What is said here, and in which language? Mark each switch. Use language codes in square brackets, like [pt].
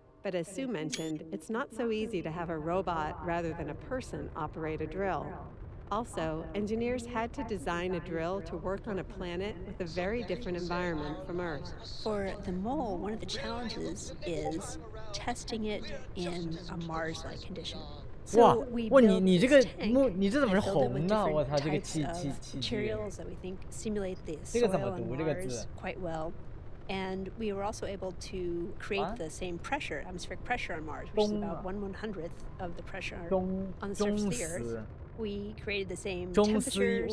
[en] But as Sue mentioned, it's not so easy to have a robot rather than a person operate a drill. Also, engineers had to design a drill to work on a planet with a very different environment from Earth. For the mole, one of the challenges is testing it in a Mars-like condition. [zh] 哇，你这个你这怎么是红的？我操，这个气。 [en] materials that we think simulate the soil on Mars quite well. And we were also able to create the same pressure, atmospheric pressure on Mars, which is about 1/100th of the pressure on the surface of the Earth. We created the same 中丝， temperatures